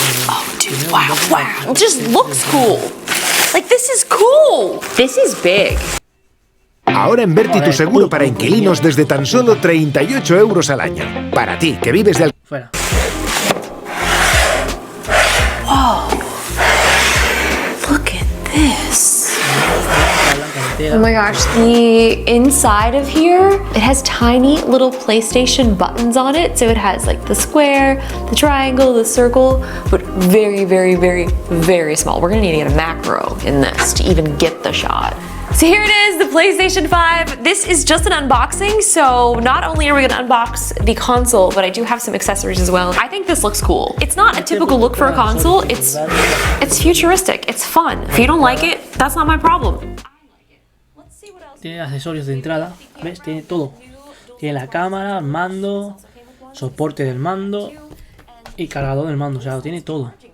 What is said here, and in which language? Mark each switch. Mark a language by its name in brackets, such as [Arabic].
[English] Oh, dude, wow. It just looks cool. Like, this is cool. This is big. [Spanish] Ahora en Verti tu seguro para inquilinos desde tan solo 38 euros al año. Para ti, que vives de... Fuera. [English] Whoa. Look at this. Oh my gosh, the inside of here, it has tiny little PlayStation buttons on it. So it has like the square, the triangle, the circle, but very, very, very, very small. We're gonna need to get a macro in this to even get the shot. So here it is, the PlayStation 5. This is just an unboxing, so not only are we gonna unbox the console, but I do have some accessories as well. I think this looks cool. It's not a typical look for a console, it's futuristic, it's fun. If you don't like it, that's not my problem. [Spanish] Tiene accesorios de entrada, ¿ves? Tiene todo. Tiene la cámara, mando, soporte del mando y cargador del mando, o sea, lo tiene todo.